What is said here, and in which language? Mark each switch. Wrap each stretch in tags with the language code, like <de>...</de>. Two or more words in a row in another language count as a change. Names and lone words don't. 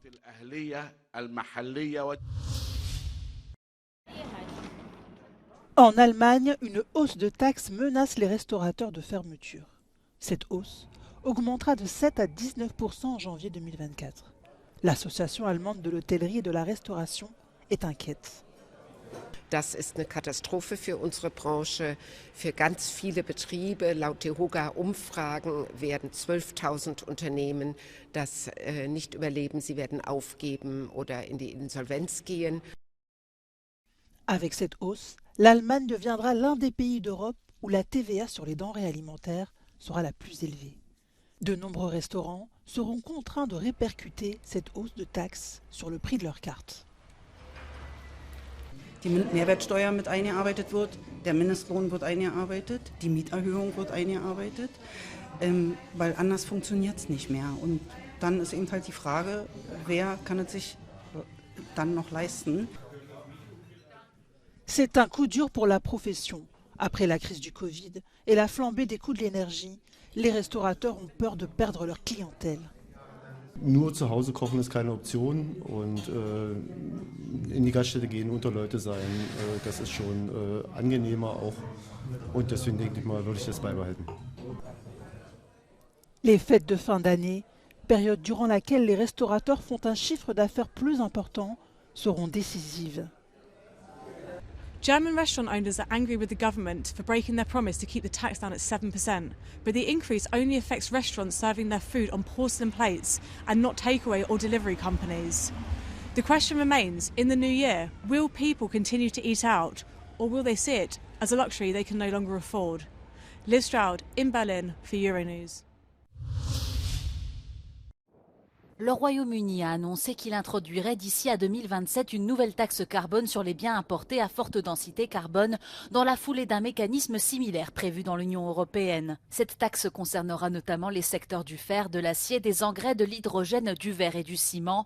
<fr>En Allemagne, une hausse de taxes menace les restaurateurs de fermeture. Cette hausse augmentera de 7 à 19% en janvier 2024. L'association allemande de l'hôtellerie et de la restauration est inquiète.</fr> <de>Das ist eine Katastrophe für unsere Branche, für ganz viele Betriebe. Laut DEHOGA-Umfragen werden 12.000 Unternehmen das nicht überleben. Sie werden aufgeben oder in die Insolvenz gehen.</de> <fr>Avec cette hausse, l'Allemagne deviendra l'un des pays d'Europe où la TVA sur les denrées alimentaires sera la plus élevée. De nombreux restaurants seront contraints de répercuter cette hausse de taxes sur le prix de leurs cartes.</fr> <de>Die Mehrwertsteuer mit eingearbeitet wird, der Mindestlohn wird eingearbeitet, die Mieterhöhung wird eingearbeitet, weil anders funktioniert es nicht mehr. Und dann ist eben halt die Frage, wer kann es sich dann noch leisten?</de> <fr>C'est un coup dur pour la profession. Après la crise du Covid et la flambée des coûts de l'énergie, les restaurateurs ont peur de perdre leur clientèle.</fr> <de>Nur zu Hause kochen ist keine Option und in die Gaststätte gehen, unter Leute sein, das ist schon angenehmer auch und deswegen denke ich mal, würde ich das beibehalten.</de> <fr>Les fêtes de fin d'année, période durant laquelle les restaurateurs font un chiffre d'affaires plus important, seront décisives.</fr> <en>German restaurant owners are angry with the government for breaking their promise to keep the tax down at 7%, but the increase only affects restaurants serving their food on porcelain plates and not takeaway or delivery companies. The question remains, in the new year, will people continue to eat out, or will they see it as a luxury they can no longer afford? Liv Stroud in Berlin for Euronews.</en> <fr>Le Royaume-Uni a annoncé qu'il introduirait d'ici à 2027 une nouvelle taxe carbone sur les biens importés à forte densité carbone dans la foulée d'un mécanisme similaire prévu dans l'Union européenne. Cette taxe concernera notamment les secteurs du fer, de l'acier, des engrais, de l'hydrogène, du verre et du ciment.</fr>